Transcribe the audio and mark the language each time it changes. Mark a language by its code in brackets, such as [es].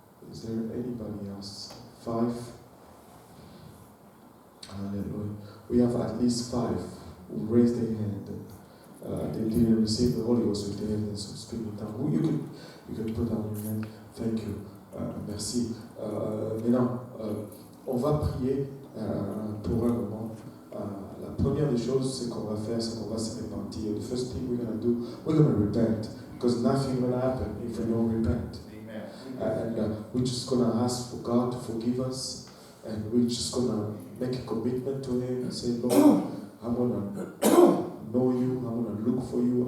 [en] Is there anybody else? 5. Hallelujah. We have at least 5 who raised their hand. They didn't receive the Holy Ghost with the evidence of speaking tongue. You can put down your hand. Thank you. Merci. [fr] Maintenant, on va prier pour un moment. La première des choses, c'est qu'on va faire, c'est qu'on va se repentir. [en] The first thing we're going to do, we're going to repent. Because nothing will happen if we don't repent. Amen. And we're just going to ask for God to forgive us. And we're just going to make a commitment to Him and say, Lord, I want to know you. I want to look for you.